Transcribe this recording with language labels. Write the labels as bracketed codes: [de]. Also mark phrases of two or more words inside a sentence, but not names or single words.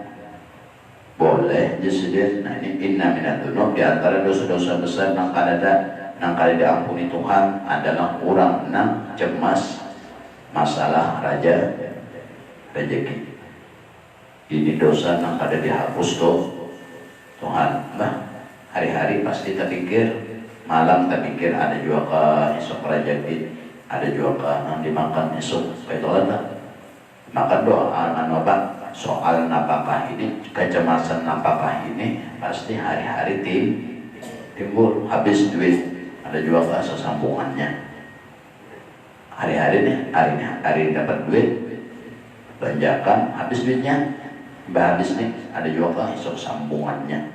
[bjn] Boleh jadi nah ini [ar] inna minadunub [bjn] di antara dosa-dosa besar yang kali diampuni Tuhan adalah orang cemas masalah rezeki. Ini dosa yang kada dihapus Tuhan. Hari-hari pasti terpikir, malam terpikir ada juga ke esok rezeki, ada juga ke yang dimakan esok. Itu maka doa apa soal napakah ini, kecemasan napakah ini pasti hari-hari timbul. Habis duit ada juga bahasa sambungannya. Hari dapat duit belanjakan habis duitnya habis nih ada juga esok sambungannya.